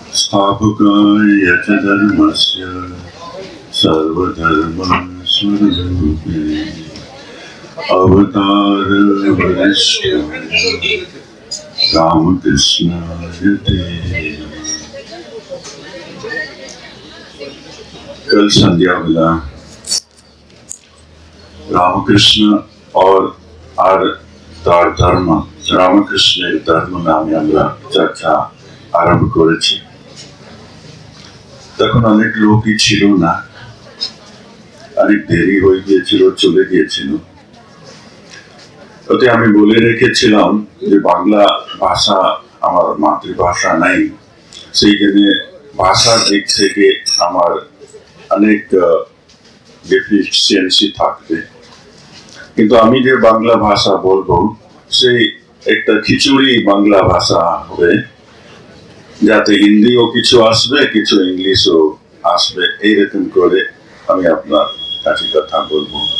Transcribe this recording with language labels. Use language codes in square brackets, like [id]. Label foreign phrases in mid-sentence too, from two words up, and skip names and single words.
[sa] स्थापकाय च धर्मस्य सर्वधर्मस्वरूपिणे अवतार वरिष्ठाय रामकृष्णाय ते। [bn] কাল সন্ধ্যা বেলা রামকৃষ্ণ আর তার ধর্ম रामकृष्णের ধর্ম নামে আমরা চর্চা আরম্ভ করেছি। তখন অনেক লোকই ছিল না, অনেক দেরি হয়ে গিয়েছিল, চলে গিয়েছিল। ওতে আমি বলে রেখেছিলাম যে বাংলা ভাষা আমার মাতৃভাষা নাই, সেই জন্য ভাষার দিক থেকে আমার অনেক ডেফিসিয়েন্সি থাকবে, কিন্তু আমি যে বাংলা ভাষা বলবো সেই একটা খিচুড়ি বাংলা ভাষা হবে, যাতে হিন্দিও কিছু আসবে, কিছু ইংলিশও আসবে, এইরকম করে আমি আপনার কাছে কথা বলবো।